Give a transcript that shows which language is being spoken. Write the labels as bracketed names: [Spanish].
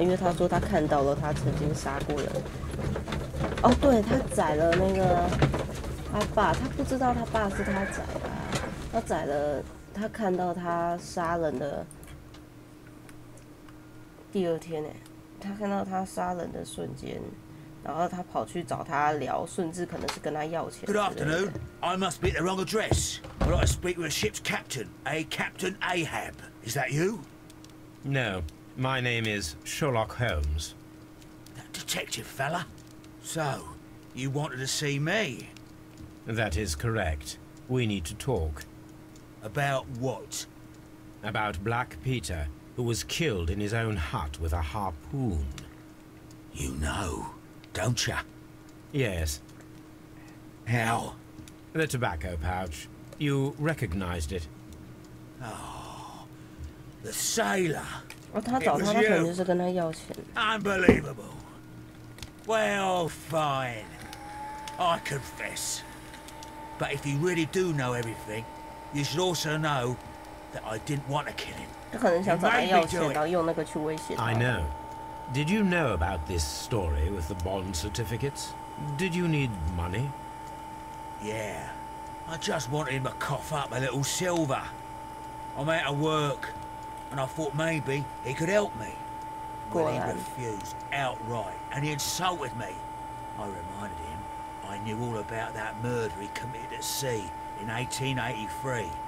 [Chinese] 因为他说他看到了他曾经杀过人。哦，对，他宰了那个他爸，他不知道他爸是他宰的啊。他宰了，他看到他杀人的第二天哎。他看到他杀人的瞬间，然后他跑去找他聊，甚至可能是跟他要钱。 [English] Good afternoon. I must be at the wrong address. I'd like to speak with a ship's captain, a Captain Ahab. Is that you? No, my name is Sherlock Holmes. That detective fella? So, you wanted to see me? That is correct. We need to talk. About what? About Black Peter, who was killed in his own hut with a harpoon. You know, don't you? Yes. How? The tobacco pouch. You recognized it. Oh, the sailor. [Chinese] 哦，他找他，他可能就是跟他要钱。 [English] Unbelievable. Well, fine. I confess. But if you really do know everything, you should also know that I didn't want to kill him. [Chinese] 他可能想找他要钱，然后用那个去威胁他。 [English] I know. Did you know about this story with the bond certificates? Did you need money? Yeah. I just wanted him to cough up a little silver. I'm out of work, and I thought maybe he could help me. Well, he refused outright, and he insulted me. I reminded him I knew all about that murder he committed at sea in 1883.